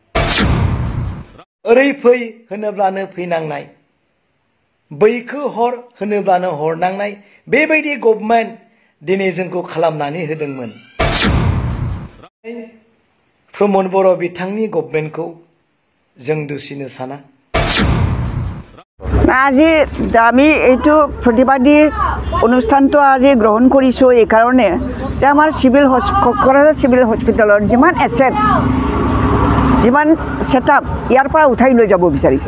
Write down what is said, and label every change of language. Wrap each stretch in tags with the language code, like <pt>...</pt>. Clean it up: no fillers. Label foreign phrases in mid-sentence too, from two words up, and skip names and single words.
<brx>ओरै फै होनोब्लानो फैनांनाय, बैखौ हर होनोब्लानो हरनांनाय बेबायदि गभर्नमेन्ट दिनै जोंखौ खालामनानै होदोंमोन। प्रमद बर' बिथांनि गभर्नमेन्टखौ जों दुसिनो साना।</brx> <as>আজি আমি এইটো প্ৰতিবাদী অনুষ্ঠানটো আজি গ্ৰহণ কৰিছোঁ এই কাৰণে যে আমাৰ কোকৰাঝাৰ</as> <en>civil hospital's</en> <as>যিমান এছেট যিমান ছেটআপ ইয়াৰ পৰা উঠাই লৈ যাব বিচাৰিছে।</as>